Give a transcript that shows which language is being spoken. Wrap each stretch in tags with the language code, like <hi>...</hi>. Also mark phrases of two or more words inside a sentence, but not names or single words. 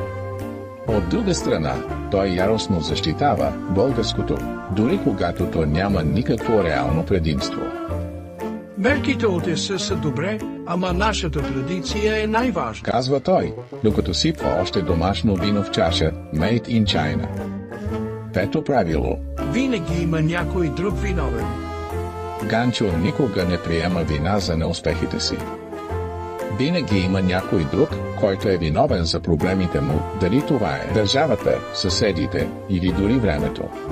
<bg>От друга страна, той яростно защитава българското, дори когато то няма никакво реално предимство. Мерките от ЕС са добре, ама нашата традиция е най-важна, казва той, докато сипва още домашно вино в чаша,</bg> <en>made in China.</en> <bg>Пето правило. Винаги има някой друг виновен. Ганчо никога не приема вина за неуспехите си. Винаги има някой друг, който е виновен за проблемите му, дали това е държавата, съседите или дори времето.</bg>